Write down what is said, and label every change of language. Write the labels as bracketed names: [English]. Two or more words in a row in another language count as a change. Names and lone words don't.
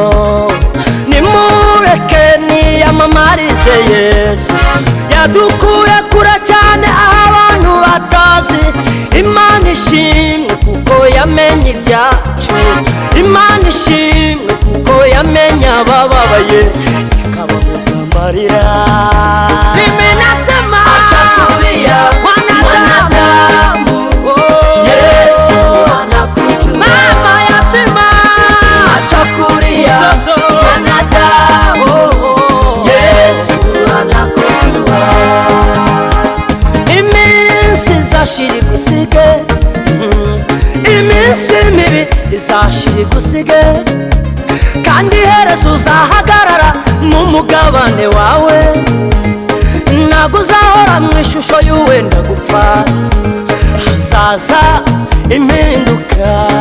[Kinyarwanda] nimureke niyamamarize Yesu yadukuye kure cyane aho abantu batazi Imana ishimwe kuko yamenye ibyacu Imana ishimwe kuko yamenye abababaye ikababuza amarira [Swahili] mimi nasema acha kulia mwanadamu Yesu anakujua [Kinyarwanda] mama yatima acha kulia mwanadamu Yesu anakujua iminsi izashira igusige iminsi mibi izashira igusige kandi iherezo uzahagarara mu mugabane wawe ntabwo uzahora mu ishusho y'uwenda gupfa hazaza impinduka